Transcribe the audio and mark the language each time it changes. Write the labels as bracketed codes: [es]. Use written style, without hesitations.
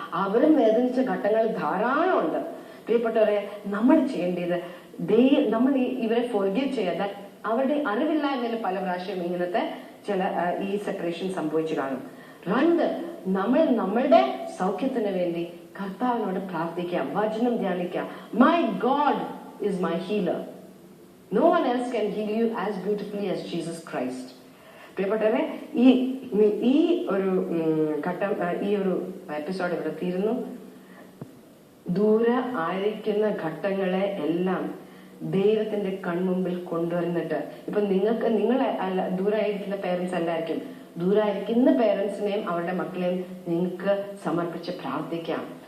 [ml] അവരും വേദനിച്ച ഘട്ടങ്ങൾ ധാരാളം ഉണ്ട്. പ്രിയപ്പെട്ടവരെ, നമ്മൾ ചെയ്യേണ്ടത് നമ്മൾ ഇവരെ ഫോർഗീവ് ചെയ്യാതെ, അവരുടെ അറിവില്ലായ്മയിൽ പല പ്രാവശ്യം ഇങ്ങനത്തെ ചില ഈ സെപ്പറേഷൻ സംഭവിച്ചു കാണും. 2, നമ്മൾ നമ്മളുടെ സൗഖ്യത്തിന് വേണ്ടി കർത്താവിനോട് പ്രാർത്ഥിക്കാം, വചനം ധ്യാനിക്കാം. [en] My God is my healer. No one else can heal you as beautifully as Jesus Christ. [ml] പ്രിയപ്പെട്ടവരെ, ഈ ഒരു ഘട്ടം, ഈ ഒരു എപ്പിസോഡ് ഇവിടെ തീരുന്നു. ദൂര ആയിരിക്കുന്ന ഘട്ടങ്ങളെ എല്ലാം ദൈവത്തിന്റെ കൺമുമ്പിൽ കൊണ്ടുവന്നിട്ട്, ഇപ്പൊ നിങ്ങൾ ദൂരായിരിക്കുന്ന പേരൻസ് അല്ലായിരിക്കും, ദൂരായിരിക്കുന്ന പേരൻസിനെയും അവരുടെ മക്കളെയും നിങ്ങൾക്ക് സമർപ്പിച്ച് പ്രാർത്ഥിക്കാം.